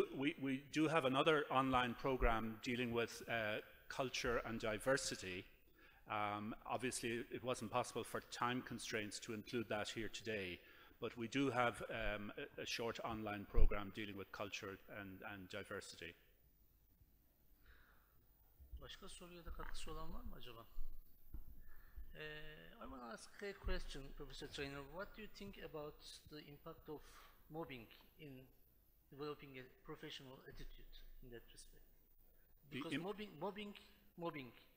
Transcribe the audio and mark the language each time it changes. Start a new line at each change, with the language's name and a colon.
English: We do have another online program dealing with culture and diversity. Obviously, it wasn't possible for time constraints to include that here today, but we do have a short online program dealing with culture and diversity.
Turkish: Başka soruya da katkısı olan var mı acaba?
English: I want to ask a question, Professor Traynor. What do you think about the impact of mobbing in developing a professional attitude in that respect? Because mobbing.